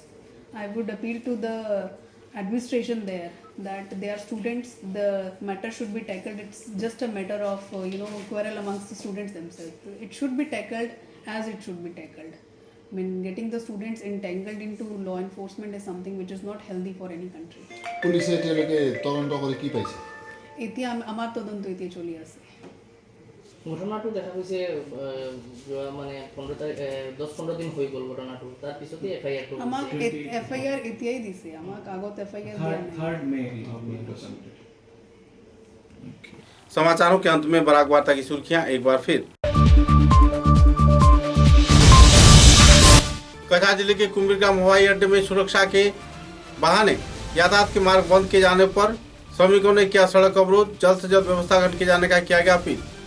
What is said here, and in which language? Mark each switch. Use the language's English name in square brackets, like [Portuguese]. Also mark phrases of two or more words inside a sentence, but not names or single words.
[English] I would appeal to the administration there that they are students, the matter should be tackled. It's just a matter of quarrel amongst the students themselves. It should be tackled as it should be tackled. I mean, getting the students entangled into law enforcement is something which is not healthy for any country. [Bangla] পুলিশে এটাকে তদন্ত করে কি পাইছে? [Assamese] এতিয়া আমার তদন্ত এতিয়া চলি আছে। ঘটনাটো দেখা গৈছে মানে 10-15 দিন হৈ গ'ল ঘটনাটো, তাৰ পিছতে এফআইআৰ টো আমাক এফআইআর এতিয়াই দিছে, আমাক আগত এফআইআর দিয়া নাই। [English] 3rd May [Hindi] समाचारों के अंत में बराक वार्ता की सुर्खियां एक बार फिर। कछार जिले के कुंभीरग्राम हवाई अड्डे में सुरक्षा के बहाने यातायात के मार्ग बंद किए जाने पर श्रमिकों ने किया सड़क अवरोध, जल्द से जल्द व्यवस्था किए जाने का किया गया अपील।